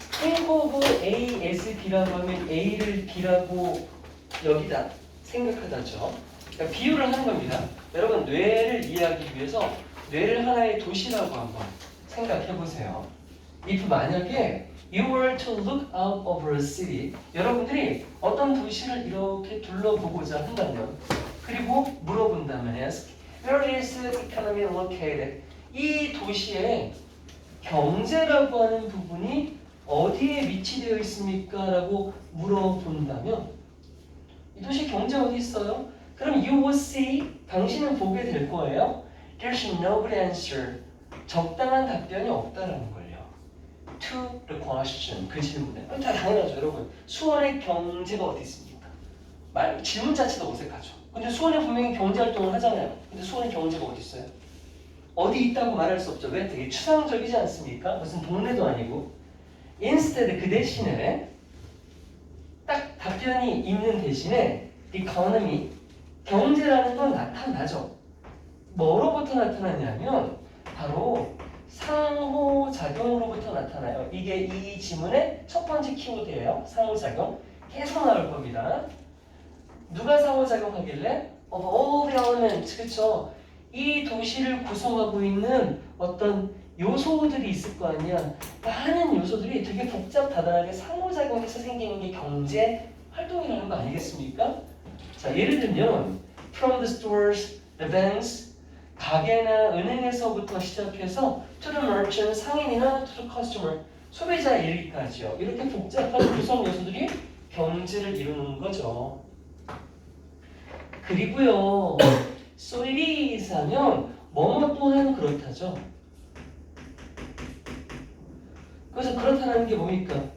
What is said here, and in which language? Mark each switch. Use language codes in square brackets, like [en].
[ko] think of A as B 라고 하면 A를 B라고 여기다 생각하다죠. 그러니까 비유를 하는 겁니다. 여러분 뇌를 이해하기 위해서 뇌를 하나의 도시라고 한번 생각해 보세요. [en] if 만약에 you were to look out over a city, 여러분들이 어떤 도시를 이렇게 둘러보고자 한다면, 그리고 물어본다면 ask, where is the economy located? [ko] 이 도시의 경제라고 하는 부분이 어디에 위치되어 있습니까? 라고 물어본다면 이 도시 경제 어디 있어요? 그럼 you will see, 당신은 보게 될 거예요. [en] There's no good answer. [ko] 적당한 답변이 없다라는 걸요. To the question, 그 질문에. 다 당연하죠, 여러분. 수원의 경제가 어디 있습니까? 질문 자체도 어색하죠. 근데 수원에 분명히 경제 활동을 하잖아요. 근데 수원의 경제가 어디 있어요? 어디 있다고 말할 수 없죠. 왜? 되게 추상적이지 않습니까? 무슨 동네도 아니고. Instead, 그 대신에 딱 답변이 있는 대신에 economy, 경제라는 건 나타나죠. 뭐로부터 나타나냐면 바로 상호작용으로부터 나타나요. 이게 이 지문의 첫 번째 키워드예요. 상호작용. 계속 나올 겁니다. 누가 상호작용하길래? Of all the elements, 그쵸? 이 도시를 구성하고 있는 어떤 요소들이 있을 거 아니야. 많은 요소들이 되게 복잡하다하게 상호작용해서 생기는 게 경제 활동이라는 거 아니겠습니까? 자, 예를 들면 from the stores, the banks, 가게나 은행에서부터 시작해서 to the merchant, 상인이나 to the customer, 소비자 이르기까지요. 이렇게 복잡한 구성 요소들이 경제를 이루는 거죠. 그리고요, so it is 하면 뭐뭐 또한 그렇다죠. 그래서 그렇다는 게 뭡니까?